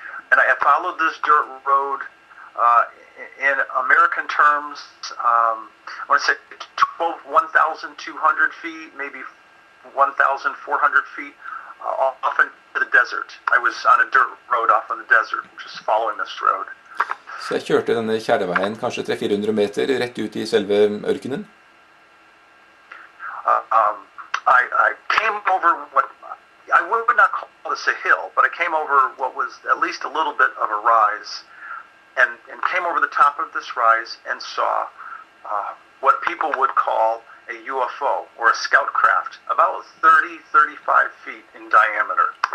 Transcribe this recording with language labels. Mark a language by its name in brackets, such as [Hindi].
[English] And I followed this dirt road in American terms, I want to say 1,200 feet, maybe 1,400 feet off into the desert. I was on a dirt road off in the desert, just following this road. [Norwegian] Så jeg kjørte denne kjæreveien kanskje 300-400 meter rett ut i selve ørkenen. [English] I came over what I would not call this a hill, but I came over what was at least a little bit of a rise, and came over the top of this rise and saw what people would call a UFO, or a scout craft, about 30-35 feet in diameter.